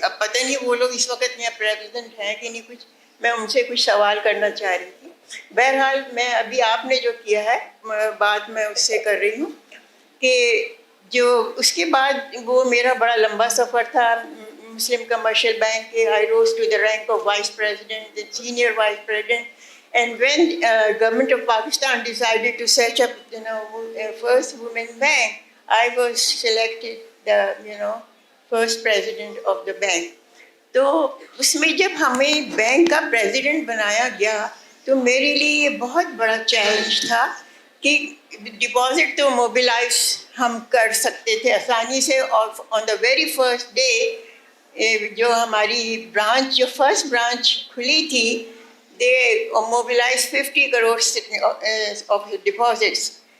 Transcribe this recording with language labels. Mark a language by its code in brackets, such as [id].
[ur] اب پتہ نہیں وہ لوگ اس وقت یہاں پریزیڈنٹ ہیں کہ نہیں, کچھ میں ان سے کچھ سوال کرنا چاہ رہی تھی. بہرحال میں ابھی آپ نے جو کیا ہے بات میں اس سے کر رہی ہوں کہ جو اس کے بعد وہ میرا بڑا لمبا سفر تھا مسلم کمرشل بینک کے. [en] I rose to the rank of vice president, senior vice president, and when government of Pakistan decided to set up first women bank, I was selected the first president of the bank. [ur] تو اس میں جب ہمیں bank کا president بنایا گیا تو میرے لیے یہ بہت بڑا چیلنج تھا کہ ڈپازٹ تو موبیلائز ہم کر سکتے تھے آسانی سے, اور [en] on the very first day [ur] جو ہماری برانچ جو فرسٹ برانچ کھلی تھی [en] They mobilise 50 crore of deposits.